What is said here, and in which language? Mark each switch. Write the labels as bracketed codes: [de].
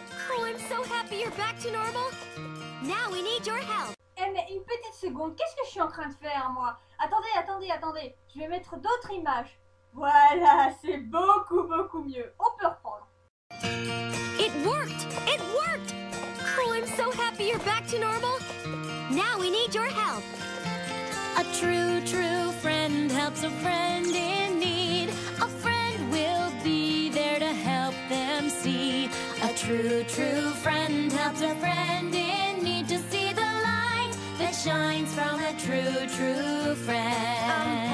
[en] Oh, I'm so happy you're back to normal. Now we need your help. [fr] Eh mais une petite seconde, qu'est-ce que je suis en train de faire moi? Attendez, je vais mettre d'autres images. Voilà, c'est beaucoup mieux. On peut reprendre. [en] It worked! It worked! Oh, I'm so happy you're back to normal. Now we need your help. A true friend helps a friend in need. A friend will be there to help them see. A true friend helps a friend in need to see the light that shines from a true friend.